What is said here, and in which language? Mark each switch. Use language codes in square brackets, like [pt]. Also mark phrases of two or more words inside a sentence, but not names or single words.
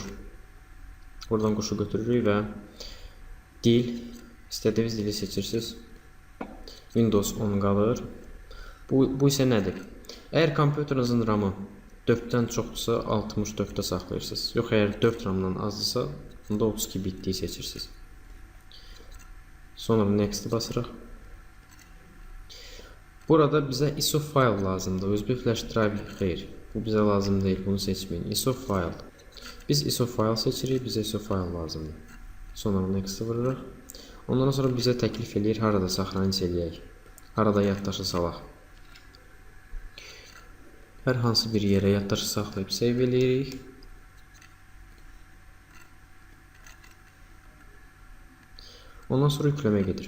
[az] Buradan quşu götürürük və dil, istədiyiniz dili seçirsiniz. Windows 10 qalır. Bu isə nədir? Əgər kompüterinizin RAM-ı 4-dən çoxdursa 64-də saxlayırsınız. Yox, əgər 4 RAM-dan azdırsa, onda 32 bitliyi seçirsiniz. Sonra next-i basırıq. Burada bizə [en] ISO file [az] lazımdır. [en] USB flash drive [az] xeyr. Bu bizə lazım deyil, bunu seçməyin. [en] ISO file. [az] Biz [en] ISO file [az] seçirik, bizə [en] ISO file [az] lazımdır. Sonra next-i vururuq. Ondan sonra bizə təklif eləyir, harada saxlanıc eləyək. Harada yaddaşı salaq. Hər hansı bir yerə yaddaşı saxlayıb save eləyirik. Ondan sonra yükləmə gedir.